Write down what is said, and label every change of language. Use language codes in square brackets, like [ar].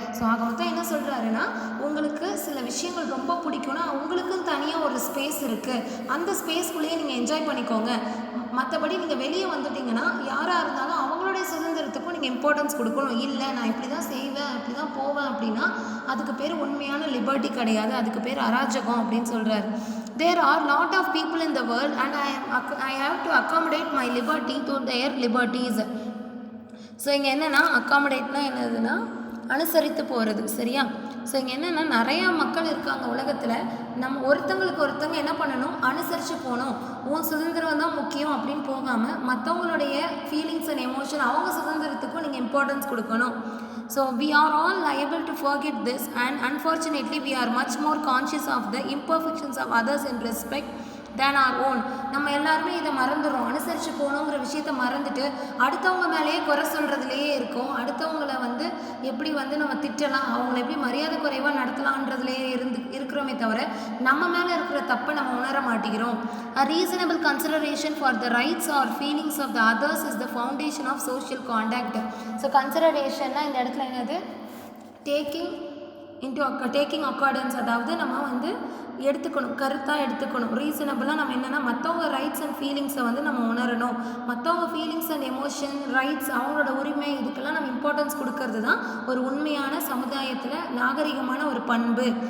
[ta] So ஆக மொத்தம் என்ன சொல்கிறாருன்னா, உங்களுக்கு சில விஷயங்கள் ரொம்ப பிடிக்கும்னா உங்களுக்கும் தனியாக ஒரு ஸ்பேஸ் இருக்குது, அந்த ஸ்பேஸ்க்குள்ளேயே நீங்கள் என்ஜாய் பண்ணிக்கோங்க. மற்றபடி நீங்கள் வெளியே வந்துட்டிங்கன்னா யாராக இருந்தாலும் அவங்களுடைய சுதந்திரத்துக்கும் நீங்கள் இம்பார்ட்டன்ஸ் கொடுக்கணும். இல்லை நான் இப்படி தான் செய்வேன், இப்படி தான் போவேன் அப்படின்னா அதுக்கு பேர் உண்மையான லிபர்ட்டி கிடையாது, அதுக்கு பேர் அராஜகம் அப்படின்னு சொல்கிறார். [en] There are lot of people in the world and I have to accommodate my liberty to their liberties. [ta] So இங்கே என்னென்னா அக்காமடேட்னா என்னதுன்னா அனுசரித்து போகிறது, சரியா. ஸோ இங்கே என்னென்னா நிறையா மக்கள் இருக்காங்க உலகத்தில். நம்ம ஒருத்தங்களுக்கு ஒருத்தங்க என்ன பண்ணணும், அனுசரித்து போகணும். உன் சுதந்திரம் தான் முக்கியம் அப்படின்னு போகாமல் மற்றவங்களுடைய ஃபீலிங்ஸ் அண்ட் எமோஷன் அவங்க சுதந்திரத்துக்கும் நீங்கள் இம்பார்ட்டன்ஸ் கொடுக்கணும். [en] So we are all liable to forget this, and unfortunately we are much more conscious of the imperfections of others in respect than our own. [ta] நம்ம எல்லாருமே இதை மறந்துடுறோம். அனுசரித்து போகணுங்கிற விஷயத்தை மறந்துட்டு அடுத்தவங்க மேலேயே குறை சொல்கிறதுலையே இருக்கோம். அடுத்தவங்களை வந்து எப்படி வந்து நம்ம திட்டலாம், அவங்கள எப்படி மரியாதை குறைவாக நடத்தலான்றதுலேயே இருக்கிறோமே தவிர நம்ம மேலே இருக்கிற தப்பை நம்ம உணர மாட்டேங்கிறோம். [en] A reasonable consideration for the rights or feelings of the others is the foundation of social conduct. [ta] So கன்சிடரேஷன்னா இந்த இடத்துல என்னது, டேக்கிங் அக்கார்டன்ஸ், அதாவது நம்ம வந்து எடுத்துக்கணும், கருத்தாக எடுத்துக்கணும். ரீசனபிளாக நம்ம என்னென்னா மற்றவங்க ரைட்ஸ் அண்ட் ஃபீலிங்ஸை வந்து நம்ம உணரணும். மற்றவங்க ஃபீலிங்ஸ் அண்ட் எமோஷன், ரைட்ஸ், அவங்களோட உரிமை, இதுக்கெல்லாம் நம்ம இம்பார்ட்டன்ஸ் கொடுக்கறது தான் ஒரு உண்மையான சமுதாயத்தில் நாகரிகமான ஒரு பண்பு.